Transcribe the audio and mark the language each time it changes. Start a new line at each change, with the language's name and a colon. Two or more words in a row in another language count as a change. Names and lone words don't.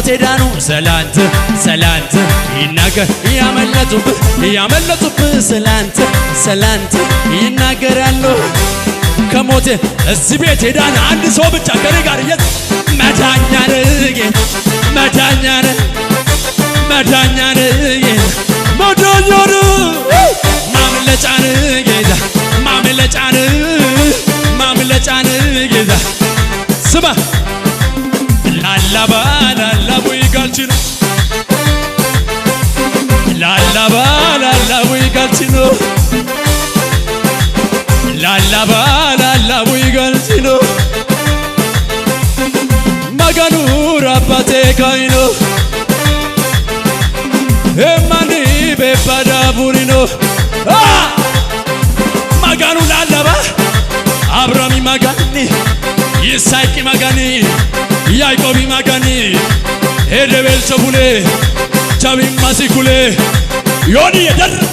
Amharic: ዳኑ ስላንተ ይናገር። ያመለጡብህ ስላንተ ይናገራሉ። ከሞት እዚህ ቤት ዳነ አንድ ሰው ብቻ ከኔ ጋር መዳኛ ነህ ጌታ መዳኛ ነህ መዳኛ ነህ መዳኛ ነህ ማምለጫ ነህ ጌታ ማምለጫ ነህ ጌታ ስማ
Sidamo: ላላባ ይጋልችኖ ላላባ ይጋልችኖ ላላባ ይጋልችኖ ማጋኑ ራባቴ ካይኖ ኤማኒ ቤባዳ ቡሪኖ ማጋኑ ላላባ አብራሚ ማጋኒ ይስሐቅ ማጋኒ ያዕቆብ ማጋኒ ሄደቤል ቸቡሌ ቻቢም ማሲኩሌ ዮኒ የደር